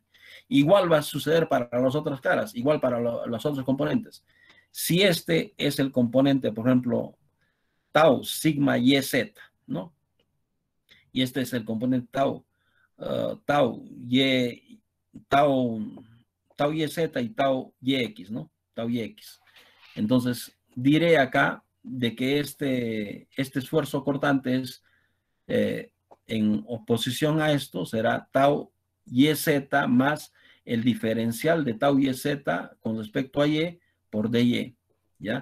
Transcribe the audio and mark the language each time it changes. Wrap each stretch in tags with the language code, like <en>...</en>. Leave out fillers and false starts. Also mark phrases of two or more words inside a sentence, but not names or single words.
<es>Igual va a suceder para las otras caras, igual para los otros componentes. Si este es el componente, por ejemplo, tau, sigma y z, ¿no? Y este es el componente tau, tau y z y tau yx, ¿no? Tau yx. Entonces, diré acá de que este esfuerzo cortante es en oposición a esto, será tau yz más el diferencial de tau yz con respecto a y por dy, ¿ya?</es>